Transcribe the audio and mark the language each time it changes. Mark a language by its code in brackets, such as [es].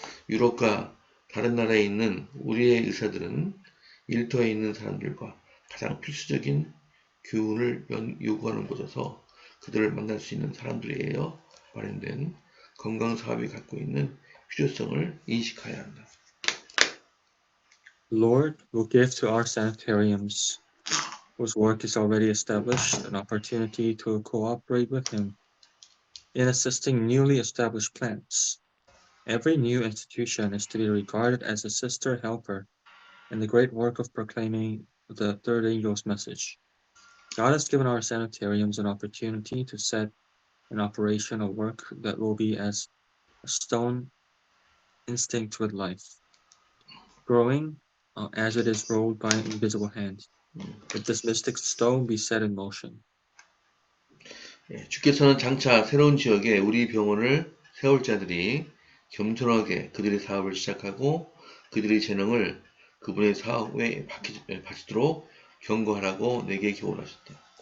[ko] 유럽과 다른 나라에 있는 우리의 의사들은 일터에 있는 사람들과 가장 필수적인 교훈을 요구하는 곳에서 그들을 만날 수 있는 사람들에 의해 마련된 건강 사업이 갖고 있는 필요성을 인식해야 한다. [en] Lord will give to our sanitariums, whose work is already established, an opportunity to cooperate with Him in assisting newly established plants. Every new institution is to be regarded as a sister helper in the great work of proclaiming the third angel's message. God has given our sanitariums an opportunity to set in operation a work that will be as a stone instinct with life, growing as it is rolled by an invisible hand. Let this mystic stone be set in motion. [ko] 주께서는 장차 새로운 지역에 우리 병원을 세울 자들이 겸손하게 그들의 사업을 시작하고 그들의 재능을 그분의 사업에 바치도록 경고하라고 내게 교훈하셨다.